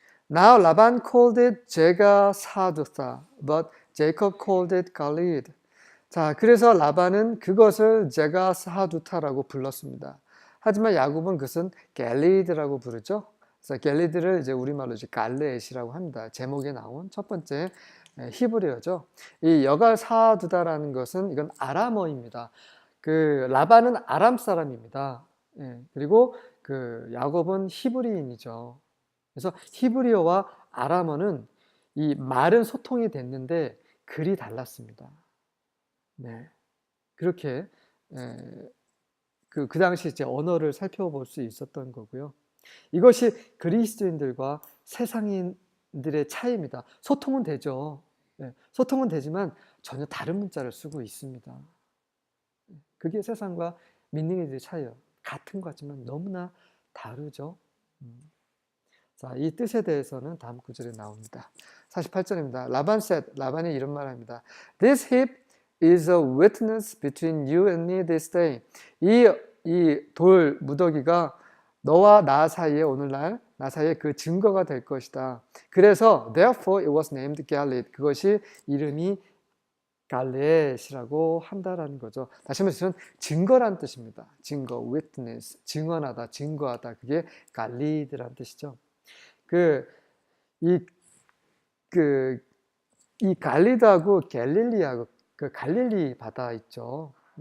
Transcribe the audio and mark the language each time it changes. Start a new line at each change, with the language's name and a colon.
English: Now Laban called it 제가사두타, but Jacob called it 갈리드.
Korean: 자, 그래서 라반은 그것을 제가사두타라고 불렀습니다. 하지만 야곱은 그것은 갤리드라고 부르죠. 그래서 갤리드를 이제 우리말로 이제 갈레엣이라고 합니다. 제목에 나온 첫 번째 히브리어죠. 이 여가사두다라는 것은 이건 아람어입니다. 라반은 아람 사람입니다. 그리고 야곱은 히브리인이죠. 그래서 히브리어와 아람어는 이 말은 소통이 됐는데 글이 달랐습니다. 네. 그렇게 그 당시 이제 언어를 살펴볼 수 있었던 거고요. 이것이 그리스도인들과 세상인들의 차이입니다. 소통은 되죠. 소통은 되지만 전혀 다른 문자를 쓰고 있습니다. 그게 세상과 미닝의 차이예요. 같은 것 같지만 너무나 다르죠. 자, 이 뜻에 대해서는 다음 구절에 나옵니다. 48절입니다. 라반
English: said,
Korean: 라반이 이런 말 합니다.
English: This heap is a witness between you and me this day.
Korean: 이 돌 무더기가 너와 나 사이에 오늘날 나 사이에 그 증거가 될 것이다.
English: 그래서 therefore it was named Galeed.
Korean: 그것이 이름이 갈렛이라고 한다라는 거죠. 다시 한번 저는 증거란 뜻입니다. 증거, witness, 증언하다, 증거하다. 그게 갈리드란 뜻이죠. 이, 이 갈리드하고 갤릴리하고 그 갈릴리 바다 있죠.